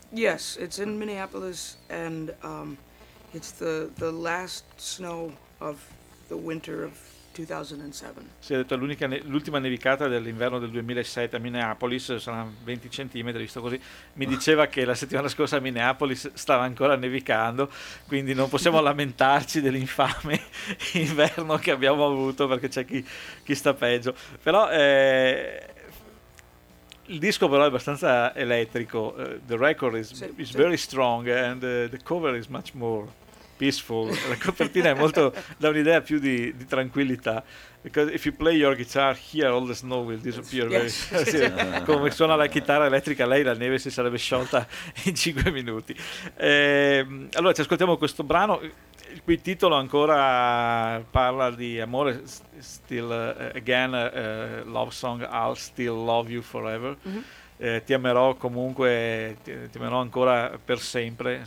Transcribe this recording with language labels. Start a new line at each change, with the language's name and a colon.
English: Yes, it's in Minneapolis, and it's the last snow of the winter of 2007.
Italian: Si è detto l'ultima nevicata dell'inverno del 2007 a Minneapolis, saranno 20 centimetri, visto così. Mi diceva che la settimana scorsa a Minneapolis stava ancora nevicando, quindi non possiamo lamentarci dell'infame inverno che abbiamo avuto, perché c'è chi sta peggio. Però il disco però è abbastanza elettrico.
English: The record is very strong, and the cover is much more peaceful.
Italian: La copertina è molto, dà un'idea più di tranquillità.
English: Because if you play your guitar here, all the snow will disappear. Yes.
Italian: Sì, come suona la chitarra elettrica, lei la neve si sarebbe sciolta in 5 minuti. Allora ci ascoltiamo questo brano, il cui titolo ancora parla di amore.
English: Still again, love song, I'll still love you forever. Mm-hmm.
Italian: Ti amerò comunque, ti amerò ancora per sempre.